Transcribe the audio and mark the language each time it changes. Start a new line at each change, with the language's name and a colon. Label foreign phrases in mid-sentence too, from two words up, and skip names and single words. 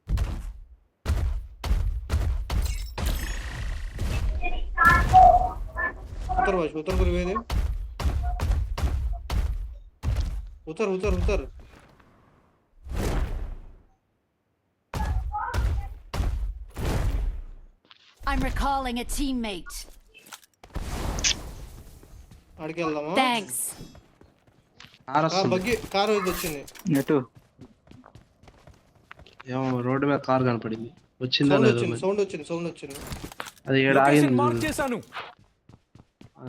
Hindi: उतर बस, उतर कर दे, उतर उतर उतर.
English: I'm recalling a teammate.
Telugu: ఆడికి వెళ్దామా? Thanks. బగ్గి కారు వచ్చింది. ఎటు? ఏమో రోడ్డు మీద కార్ కనపడింది. వచ్చిందా లేదా? సౌండ్ వచ్చింది. అది ఏడ ఆగింది అని